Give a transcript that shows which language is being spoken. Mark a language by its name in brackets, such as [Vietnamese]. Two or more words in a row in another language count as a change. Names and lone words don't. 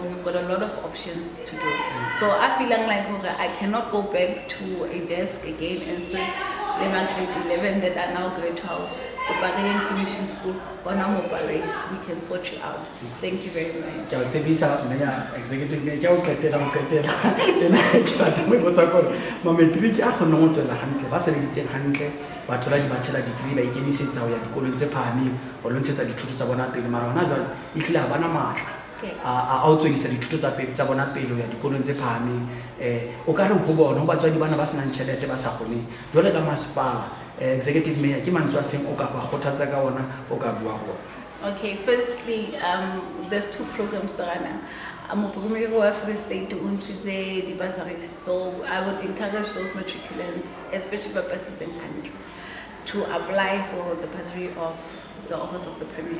[English] We've got a lot of options to do. So I feel like I cannot go back to a desk again and sit grade 11 that are now grade 12. The Parys finishing school, or now more Parys, we can sort you out. Thank you very much. Executive Mayor, [Southern Sotho] ke o qetela ena ke batla mo botsa gore ma matric a go no tswela hantle ba sebeditseng hantle ba thola di [English] bachelor degree [Southern Sotho] ba ikemisetsa ho ya dikolong tse phahameng ho lontshetsa dithuto tsa bona pele mara hona jwale e hlile ha bana matla a o tswelisa dithuto tsa bona pele ho ya dikolong tse phahameng o ka re ho bona ho batswadi bana ba senang tšhelete ba sa kgone jwale ka masepala [English] Executive Mayor [Southern Sotho] ke mantswe a feng o ka ba kgothatsa ka ona o ka bua go. [English] Okay, firstly, there's 2 programs that I'm a Free State the bursaries. So I would encourage those matriculants, especially for persons in hand, to apply for the bursary of the Office of the Premier.